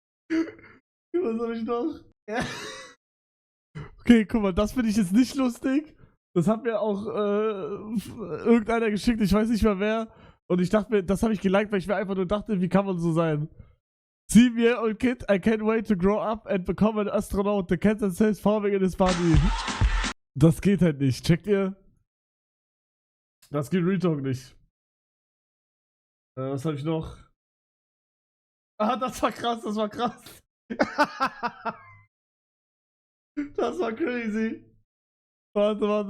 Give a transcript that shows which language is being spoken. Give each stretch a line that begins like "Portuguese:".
German: Was habe ich noch? Ja. Okay, guck mal, das finde ich jetzt nicht lustig. Das hat mir auch irgendeiner geschickt, ich weiß nicht mehr wer. Und ich dachte mir, das habe ich geliked, weil ich mir einfach nur dachte, wie kann man so sein?
English: 7-year-old kid, I can't wait to grow up and become an astronaut. The cat that says farming in his body.
German: Das geht halt nicht, checkt ihr? Das geht Real Talk nicht. Was habe ich noch? Ah, das war krass, das war krass. Das war crazy. Warte.